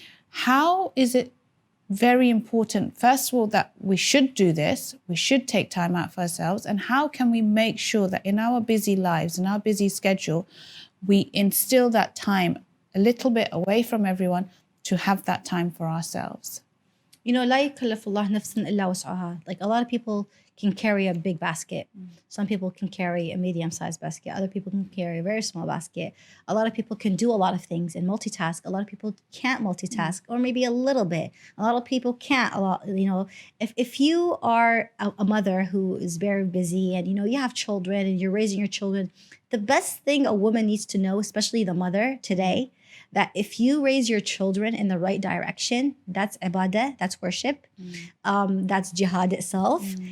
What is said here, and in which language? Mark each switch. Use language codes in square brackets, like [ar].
[en] How is it very important, first of all, that we should do this, we should take time out for ourselves, and how can we make sure that in our busy lives, in our busy schedule, we instill that time a little bit away from everyone to have that time for ourselves? You know, [ar] لا يكلف الله نفسا إلا وسعها. [en] Like, a lot of people can carry a big basket. Some people can carry a medium-sized basket. Other people can carry a very small basket. A lot of people can do a lot of things and multitask. A lot of people can't multitask, or maybe a little bit. A lot of people can't a lot. You know, if you are a mother who is very busy and, you know, you have children and you're raising your children, the best thing a woman needs to know, especially the mother today, that if you raise your children in the right direction, that's ibadah, that's worship, that's jihad itself.